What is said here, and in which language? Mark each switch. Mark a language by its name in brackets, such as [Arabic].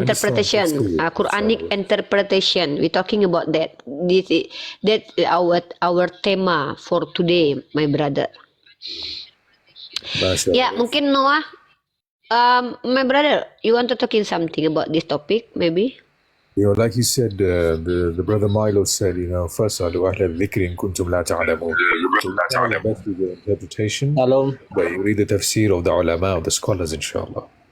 [English] interpretation, Quranic interpretation. We talking about that. That our tema for today, my brother. [Arabic] Mashallah. [Indonesian] Ya, mungkin [English] Noah, my brother, you want to talking something about this topic, maybe? Like you said, the brother Milo said, [Arabic] فَاسْأَلُوا أَهْلَ الذِّكْرِ إِن كُنتُمْ لَا تَعْلَمُونَ. [English] So that's the interpretation, but you read the tafsir of the ulama, of the scholars, inshallah.